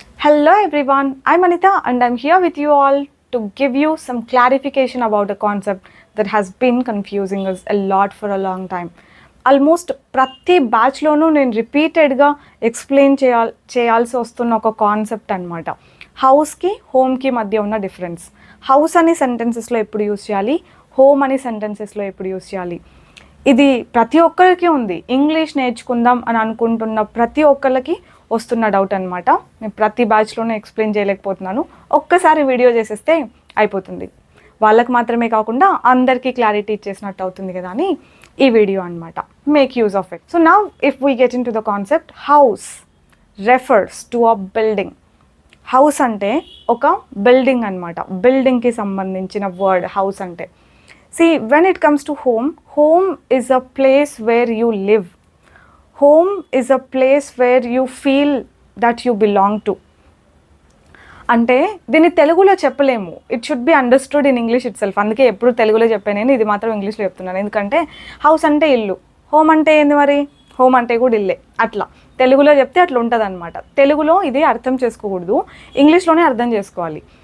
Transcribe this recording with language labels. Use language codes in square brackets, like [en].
[en] Hello everyone, I'm Anita and I'm here with you all to give you some clarification about a concept that has been confusing us a lot for a long time. [te] Almost ప్రతి బ్యాచ్లోనూ నేను రిపీటెడ్గా explain చేయాల్సి వస్తున్న ఒక concept అనమాట. హౌస్కి హోమ్కి మధ్య ఉన్న డిఫరెన్స్. హౌస్ అని సెంటెన్సెస్లో ఎప్పుడు యూస్ చేయాలి, హోమ్ అని సెంటెన్సెస్లో ఎప్పుడు యూస్ చేయాలి, ఇది ప్రతి ఒక్కరికి ఉంది. ఇంగ్లీష్ నేర్చుకుందాం అని అనుకుంటున్న ప్రతి ఒక్కరికి వస్తున్న డౌట్ అనమాట. నేను ప్రతి బ్యాచ్లోనే ఎక్స్ప్లెయిన్ చేయలేకపోతున్నాను. ఒక్కసారి వీడియో చేసేస్తే అయిపోతుంది. వాళ్ళకి మాత్రమే కాకుండా అందరికీ క్లారిటీ ఇచ్చేసినట్టు అవుతుంది కదా అని ఈ వీడియో అనమాట. [en] Make use of it. So now if we get in to the concept, house refers to a building. [te] House అంటే ఒక బిల్డింగ్ అనమాట. బిల్డింగ్కి సంబంధించిన వర్డ్ హౌస్ అంటే. [en] See, when it comes to home, home is a place where you live. Home is a place where you feel that you belong to. [te] అంటే దీన్ని తెలుగులో చెప్పలేము. [en] It should be understood in English itself. [te] అందుకే ఎప్పుడు తెలుగులో చెప్పాను నేను, ఇది మాత్రం ఇంగ్లీష్లో చెప్తున్నాను. ఎందుకంటే హౌస్ అంటే ఇల్లు, హోమ్ అంటే ఏంది మరి, హోమ్ అంటే కూడా ఇల్లే. అట్లా తెలుగులో చెప్తే అట్లా ఉంటుంది అనమాట. తెలుగులో ఇది అర్థం చేసుకోకూడదు, ఇంగ్లీష్లోనే అర్థం చేసుకోవాలి.